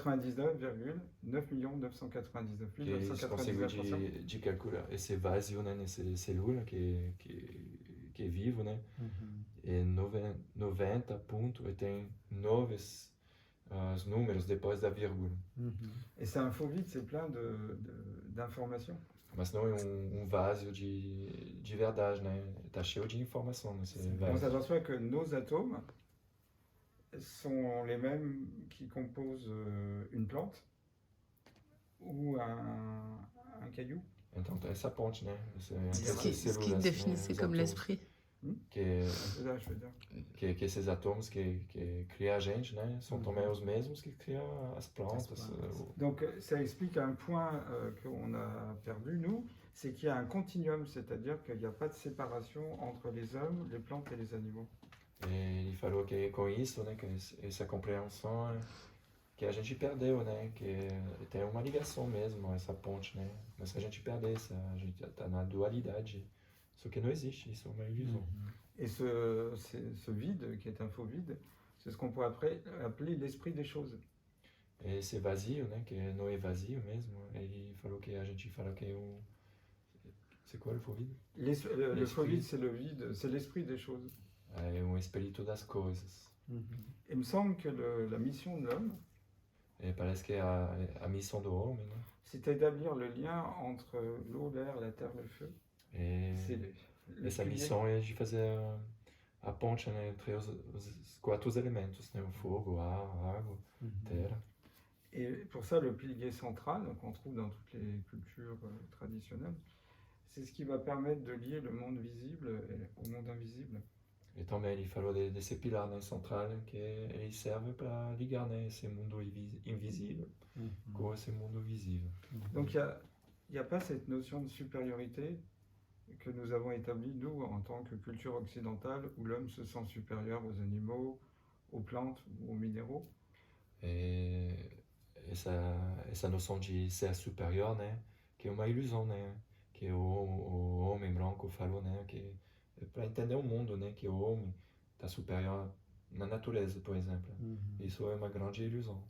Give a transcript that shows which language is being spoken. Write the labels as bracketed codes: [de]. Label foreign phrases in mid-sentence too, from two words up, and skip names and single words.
[pt] 99,9 999 que eles conseguem 999%. de calcular esse vazio, né, nessa célula que é vivo, né, é 90 ponto e tem 9 os números depois da vírgula. [fr] Et c'est un faux vide, c'est plein d'informations. [pt] Mas não é um vazio de verdade, né? Tá cheio de informação nesse [fr] On [pt] vazio. [fr] s'aperçoit que nos atomes sont les mêmes qui composent une plante ou un caillou. [pt] Então essa ponte, né? [fr] Ce qui définissait comme l'esprit. [pt] Que [fr] Là, je veux dire. [pt] que esses átomos que criam a gente, né? São também os mesmos que criam as plantas. [fr] Donc ça explique un point qu'on a perdu, nous, c'est qu'il y a un continuum, c'est-à-dire qu'il n'y a pas de séparation entre les hommes, les plantes et les animaux. [pt] E ele falou que com isso, né? Que essa compreensão que a gente perdeu, né? Que tem uma ligação mesmo, essa ponte, né? Mas que a gente perdeu, a gente tá na dualidade. Só que não existe, isso é uma ilusão. [fr] Et ce vide, qui est un faux vide, c'est ce qu'on pourrait appeler l'esprit des choses. [pt] Esse vazio, né, que não é vazio mesmo, ele falou que a gente fala que é o... [fr] C'est quoi le faux vide? Le faux vide, c'est le vide, c'est l'esprit des choses. [pt] É um espírito das coisas. [fr] Il me semble que la mission de l'homme, [pt] E parece que é a missão do homem, né? [fr] c'est d'établir le lien entre l'eau, l'air, la terre, le feu. [pt] E [fr] C'est [pt] essa missão é de fazer a ponte, né, entre os 4 elementos, né? O fogo, a ar, a água, terra. [fr] Et pour ça, le pilier central, qu'on trouve dans toutes les cultures traditionnelles, c'est ce qui va permettre de lier le monde visible au monde invisible. [pt] E também ele falou desse pilar, né, central, que ele serve para ligar, né, esse mundo invisível com esse mundo visível. [fr] Donc il n'y a pas cette notion de supériorité que nous avons établie, nous, en tant que culture occidentale, où l'homme se sent supérieur aux animaux, aux plantes ou aux minéraux. [pt] E essa noção de ser superior, né, que é uma ilusão, né, que o homem branco falou, né, que é para entender o mundo, né, que o homem está superior na natureza, por exemplo. Isso é uma grande ilusão.